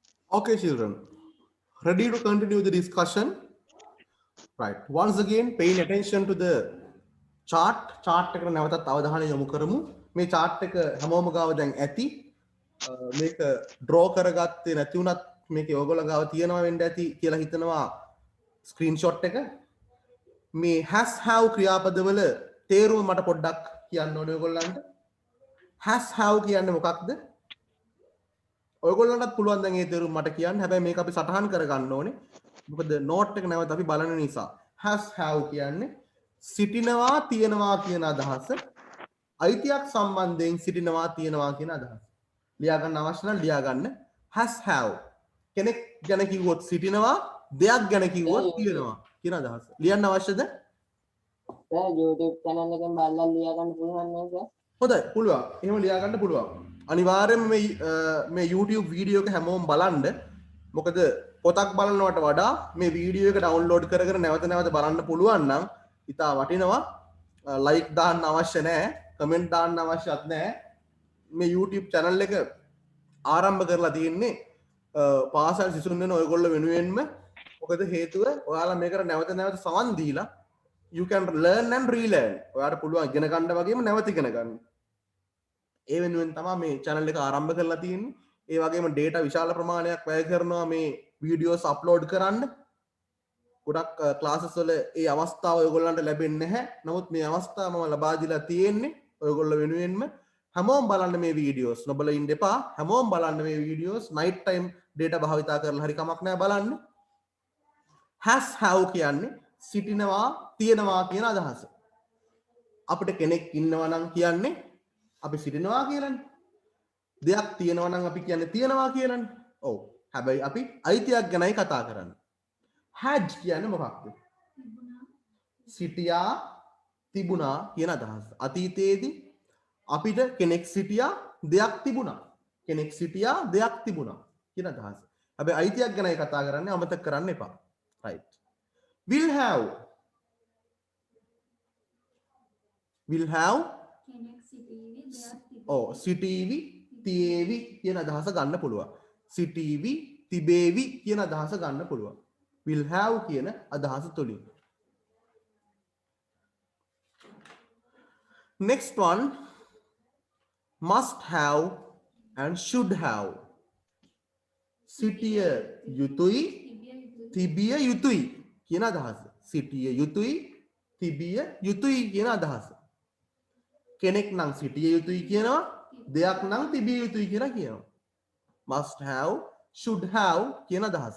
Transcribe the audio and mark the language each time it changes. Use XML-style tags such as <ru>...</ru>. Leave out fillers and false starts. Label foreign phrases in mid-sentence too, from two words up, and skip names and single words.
<en>Okay, children, ready to continue the discussion? Right. Once again, paying attention to the chart.</en> <si>Chart එකට නැවතත් අවධානය යොමු කරමු. මේ chart එක හැමෝම ගාව දැන් ඇති. මේක draw කරගත්තේ නැති වුණත් මේකේ ඔයගොල්ලෝ ගාව තියෙනවා වෙන්න ඇති කියලා හිතනවා screenshot එක. මේ</si> <en>has have</en> <si>ක්‍රියාපදවල තේරුම මට පොඩ්ඩක් කියන්න ඕනේ ඔයගොල්ලන්ට.</si> <en>has have</en> <si>කියන්නේ මොකක්ද? ඔයගොල්ලන්ටත් පුළුවන් දැන් ඒ තේරුම මට කියන්න. හැබැයි මේක අපි සටහන් කරගන්න ඕනේ. මොකද note එක නැවත අපි බලන නිසා.</si> <en>has have</en> <si>කියන්නේ සිටිනවා තියෙනවා කියන අදහස. අයිතියක් සම්බන්ධයෙන් සිටිනවා තියෙනවා කියන අදහස. ලියා ගන්න අවශ්‍ය නම් ලියා ගන්න.</si> <en>has have</en> <si>කෙනෙක් ගැන කිව්වොත් සිටිනවා, දෙයක් ගැන කිව්වොත් තියෙනවා කියන අදහස. ලියන්න අවශ්‍යද? YouTube channel එකෙන් බලලා ලියා ගන්න පුළුවන් නේද? හොඳයි, පුළුවන්. එහෙම ලියා ගන්න පුළුවන්. අනිවාර්යයෙන්ම මේ YouTube වීඩියෝ එක හැමෝම බලන්න. මොකද පොතක් බලනවට වඩා මේ වීඩියෝ එක ඩවුන්ලෝඩ් කර නැවත නැවත බලන්න පුළුවන් නම් ඉතා වටිනවා. ලයික් දාන්න අවශ්‍ය නැහැ, කමෙන්ට් දාන්න අවශ්‍යත් නැහැ. මේ YouTube channel එක ආරම්භ කරලා තියෙන්නේ පාසල් සිසුන් වෙන ඔයගොල්ලෝ වෙනුවෙන්ම. මොකද හේතුව ඔයාලා මේකට නැවත නැවත සවන් දීලා</si> <en>you can learn and relearn.</en> <si>ඔයාලට පුළුවන් ඉගෙන ගන්න වගේම නැවත ඉගෙන ගන්න. ඒ වෙනුවෙන් තමයි මේ channel එක ආරම්භ කරලා තියෙන්නේ. ඒ වගේම data විශාල ප්‍රමාණයක් වැය කරනවා මේ</si> <en>videos upload</en> <si>කරන්න. ගොඩක් classes වල ඒ අවස්ථාව ඔයගොල්ලන්ට ලැබෙන්නේ නැහැ. නමුත් මේ අවස්ථාව මම ලබා දීලා තියෙන්නේ ඔයගොල්ලෝ වෙනුවෙන්ම. හැමෝම බලන්න මේ videos. නොබල ඉන්න එපා. හැමෝම බලන්න මේ videos.</si> <en>night time data</en> <si>භාවිතා කරලා හරි කමක් නැහැ බලන්න.</si> <en>has have</en> <si>කියන්නේ සිටිනවා තියෙනවා කියන අදහස. අපිට කෙනෙක් ඉන්නවා නම් කියන්නේ අපි සිටිනවා කියලානේ. දෙයක් තියෙනවා නම් අපි කියන්නේ තියෙනවා කියලානේ. ඔව්. හැබැයි අපි අයිතියක් ගැනයි කතා කරන්නේ. had කියන්නේ මොකක්ද? සිටියා තිබුණා කියන අදහස. අතීතයේදී අපිට කෙනෙක් සිටියා දෙයක් තිබුණා. කෙනෙක් සිටියා දෙයක් තිබුණා කියන අදහස. හැබැයි අයිතියක් ගැනයි කතා කරන්නේ, අමතක කරන්න එපා. right.</si> <en>will have</en> <si>සිටීවි තියේවි කියන අදහස ගන්න පුළුවන්. සිටීවි තිබේවි කියන අදහස ගන්න පුළුවන්.</si> <en>will have</en> <si>කියන අදහස තුලින්.</si> <en>next one, must have and should have.</en> <si>සිටිය යුතුයි තිබිය යුතුයි කියන අදහස. සිටිය යුතුයි තිබිය යුතුයි කියන අදහස. කෙනෙක් නම් සිටිය යුතුයි කියනවා, දෙයක් නම් තිබිය යුතුයි කියලා කියනවා.</si> <en>must have, should have</en> <si>කියන අදහස.</si>